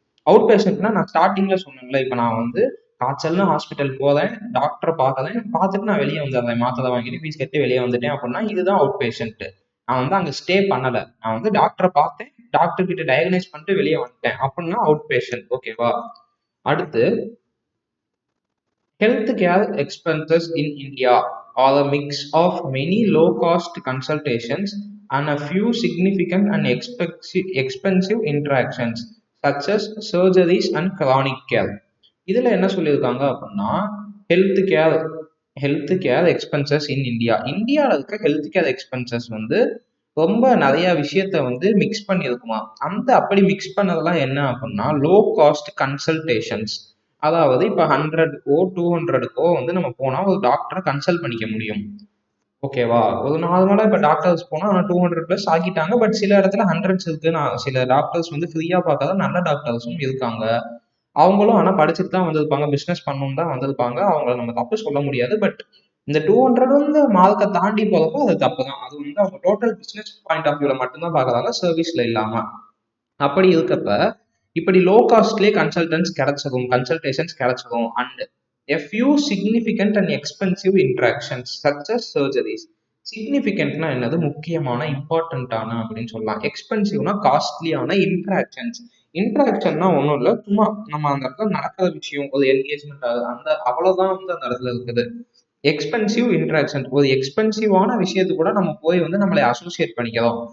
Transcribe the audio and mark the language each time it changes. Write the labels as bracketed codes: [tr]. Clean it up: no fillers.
[ta] Out பேஷண்ட்னா நான் ஸ்டார்டிங்ல சொன்னேன்ல, இப்போ நான் வந்து காய்ச்சல்னு ஹாஸ்பிட்டல் போறேன், டாக்டரை பார்க்கறேன், பார்த்துட்டு நான் வெளியே வந்துடுறேன், மாத்திரை வாங்கிட்டு ஃபீஸ் கட்டி வெளியே வந்துட்டேன் அப்படின்னா இதுதான் அவுட் பேஷண்ட். நான் வந்து அங்கே ஸ்டே பண்ணல, நான் வந்து டாக்டரை பார்த்தேன், டாக்டர் கிட்ட டயக்னைஸ் பண்ணிட்டு வெளியே வந்துட்டேன் அப்படின்னா அவுட் பேஷண்ட். ஓகேவா? அடுத்து [en] health care expenses in India are a mix of many low-cost consultations and a few significant and expensive interactions such as surgeries and chronic care. [ta] இதுல என்ன சொல்லியிருக்காங்க அப்படின்னா [en] Health care expenses in India. [ta] இந்தியாவில் இருக்க health care expenses வந்து ரொம்ப நிறைய விஷயத்த வந்து மிக்ஸ் பண்ணியிருக்குமா. அந்த அப்படி மிக்ஸ் பண்ணதெல்லாம் என்ன அப்படின்னா லோ காஸ்ட் கன்சல்டேஷன்ஸ். அதாவது இப்போ 100க்கோ 200க்கோ வந்து நம்ம போனால் ஒரு டாக்டரை கன்சல்ட் பண்ணிக்க முடியும். ஓகேவா? ஒரு நார்மலாக இப்போ டாக்டர்ஸ் போனால் ஆனால் 200+ ஆக்கிட்டாங்க. பட் சில இடத்துல 100s இருக்கு. நான் சில டாக்டர்ஸ் வந்து ஃப்ரீயாக பார்க்காத நல்ல டாக்டர்ஸும் இருக்காங்க. அவங்களும் ஆனால் படிச்சுட்டு தான் வந்திருப்பாங்க, பிஸ்னஸ் பண்ணணும் தான் வந்திருப்பாங்க. அவங்கள நம்ம தப்பு சொல்ல முடியாது. பட் இந்த 200 வந்து மார்க்கை தாண்டி போகிறப்போ அது தப்பு தான். அது வந்து அவங்க டோட்டல் [en] business point of வியூவில் [ta] மட்டும்தான் பார்க்குறாங்க, சர்வீஸில் இல்லாமல். அப்படி இருக்கப்ப இப்படி லோ காஸ்ட்லேயே கன்சல்டேஷன்ஸ் கிடைச்சிடும் [en] And a few significant and expensive interactions such as surgeries. [ta] சிக்னிஃபிகண்ட்னா என்னது? முக்கியமான, இம்பார்ட்டண்ட்டான அப்படின்னு சொல்லலாம். எக்ஸ்பென்சிவ்னா காஸ்ட்லியான. இன்ட்ராக்ஷன்னா ஒன்றும் இல்லை, சும்மா நம்ம அந்த இடத்துல நடக்கிற விஷயம், ஒரு என்கேஜ்மெண்ட் அந்த அவ்வளோதான் வந்து அந்த இடத்துல இருக்குது. எக்ஸ்பென்சிவ் இன்ட்ராக்ஷன், ஒரு எக்ஸ்பென்சிவான விஷயத்து கூட நம்ம போய் வந்து நம்மளை அசோசியேட் பண்ணிக்கிறோம்.